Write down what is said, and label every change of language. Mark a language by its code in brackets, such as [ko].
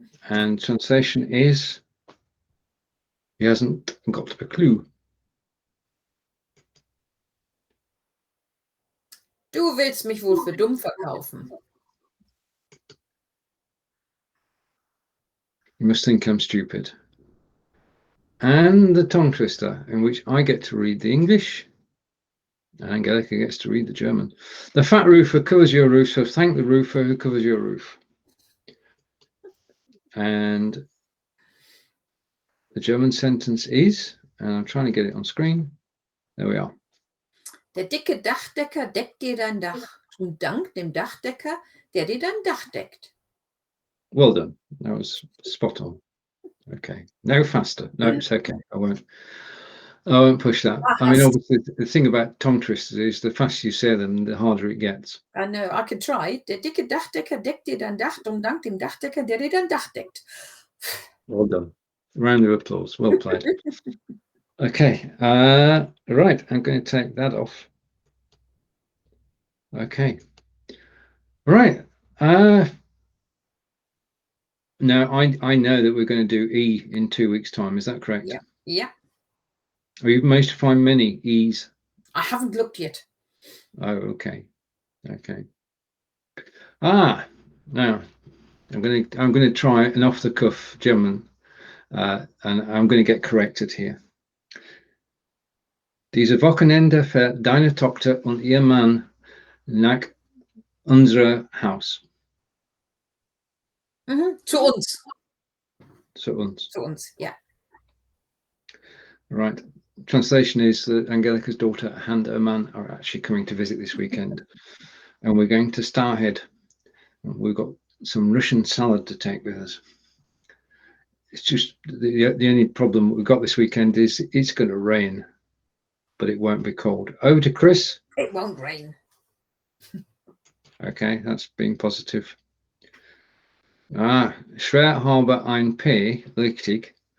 [en] And translation is, he hasn't got a clue. [de] Du willst mich wohl für dumm verkaufen. [en] You must think I'm stupid. And the tongue twister, in which I get to read the English and Angelika gets to read the German. The fat roofer covers your roof, so thank the roofer who covers your roof. And the German sentence is, and I'm trying to get it on screen. There we are. [de] Der dicke Dachdecker deckt dir dein Dach. Und dank dem Dachdecker, der dir dein Dach deckt. [en] Well done. That was spot on. Okay. No faster. No, it's okay. I won't push that. I mean, obviously, the thing about tongue twisters is the faster you say them, the harder it gets. I know. I could try. [de] Der dicke Dachdecker deckt dir dein Dach und dank dem Dachdecker, der dir dein Dach deckt. [en] Well done. Round of applause. Well played. Okay. Right. I'm going to take that off. Okay. Right. Now, I know that we're going to do E in 2 weeks' time. Is that correct? Yeah. Yeah. Have you managed to find many E's? I haven't looked yet. Oh, okay. Okay. Now I'm going to try an off-the-cuff German, and I'm going to get corrected here. [de] Diese Wochenende fährt deine Tochter und ihr Mann nach unser Haus. Zu uns. Zu uns. Zu uns, yeah. [en] Right. Translation is that Angelika's daughter and her man are actually coming to visit this weekend, and we're going to Starhead. We've got some Russian salad to take with us. It's just the only problem we've got this weekend is it's going to rain, but it won't be cold. Over to Chris. It won't rain. Okay, that's being positive. [de] Schwer habe ein P, richtig.